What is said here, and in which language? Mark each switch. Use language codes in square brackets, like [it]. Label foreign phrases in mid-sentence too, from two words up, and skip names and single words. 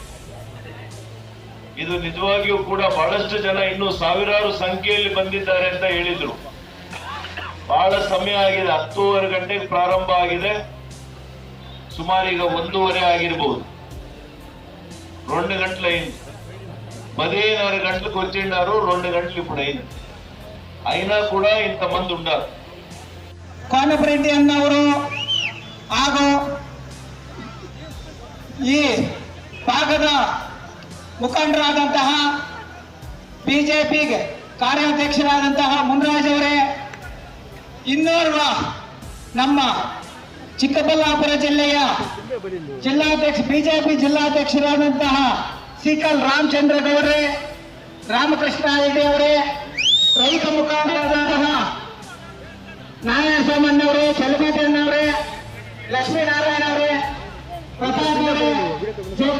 [kn] ಇದು ನಿಜವಾಗಿಯೂ ಕೂಡ ಬಹಳಷ್ಟು ಜನ ಇನ್ನೂ ಸಾವಿರಾರು ಸಂಖ್ಯೆಯಲ್ಲಿ ಬಂದಿದ್ದಾರೆ ಅಂತ ಹೇಳಿದ್ರು. ಬಹಳ ಸಮಯ ಆಗಿದೆ, 10:30 ಗಂಟೆಗೆ ಪ್ರಾರಂಭ ಆಗಿದೆ, ಸುಮಾರು ಈಗ 1:30 ಆಗಿರ್ಬೋದು. [te] 2 గంటలు అయింది. 16 గంటలకు వచ్చిన్నారు, 2 గంటలు ఇప్పుడు అయింది. అయినా కూడా ఇంతమంది ఉన్నారు. [kn] కోనప్ప రెడ్డి అన్నವರು ಹಾಗೂ ಈ ಭಾಗದ ಮುಖಂಡರಾದಂತಹ ಬಿಜೆಪಿಗೆ ಕಾರ್ಯಾಧ್ಯಕ್ಷರಾದಂತಹ ಮುನ್ರಾಜ್ ಅವರೇ, ಇನ್ನೋರ್ವ ನಮ್ಮ ಚಿಕ್ಕಬಳ್ಳಾಪುರ ಜಿಲ್ಲೆಯ ಜಿಲ್ಲಾಧ್ಯಕ್ಷ ಬಿಜೆಪಿ ಜಿಲ್ಲಾಧ್ಯಕ್ಷರಾದಂತಹ ಸಿಕಲ್ ರಾಮಚಂದ್ರ ಗೌಡ್ರೆ, ರಾಮಕೃಷ್ಣ ರೆಡ್ಡಿ ಅವರೇ, ರೈತ ಮುಖಂಡರಾದಂತಹ ನಾರಾಯಣ ಸೋಮಣ್ಣ ಅವರೇ, ಚಲಮಣ್ಣವರೇ, ಲಕ್ಷ್ಮೀನಾರಾಯಣ ಅವರೇ, ಪ್ರತಾಪ್ ಅವರೇ, ಜೆ.ಪಿ.